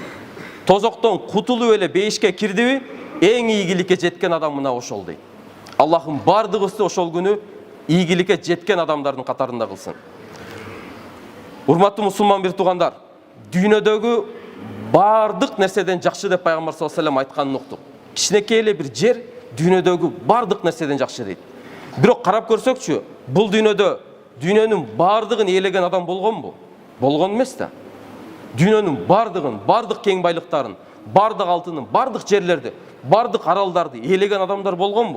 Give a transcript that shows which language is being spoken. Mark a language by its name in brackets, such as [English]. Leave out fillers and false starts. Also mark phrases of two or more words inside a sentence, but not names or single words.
[Kyrgyz] Тозоктон кутулуу эле бейишке кирдиби, эң ийгиликке жеткен адам мына ошол дейт. Аллахым бардыгыбызды ошол күнү ийгиликке жеткен адамдардын катарында кылсын. Урматтуу мусулман бир туугандар, дүйнөдөгү бардык нерседен жакшы деп пайгамбар [Arabic] صلى الله عليه وسلم [Kyrgyz] айтканын уктук. Кичинекей эле бир жер дүйнөдөгү бардык нерседен жакшы дейт. Бирок карап көрсөкчү, бул дүйнөдө дүйнөнүн бардыгын ээлеген адам болгонбу? Болгон эмес да. Дүйнөнүн бардыгын, бардык кең байлыктарын, бардык алтынын, бардык жерлерди, бардык аралдарды ээлеген адамдар болгонбу?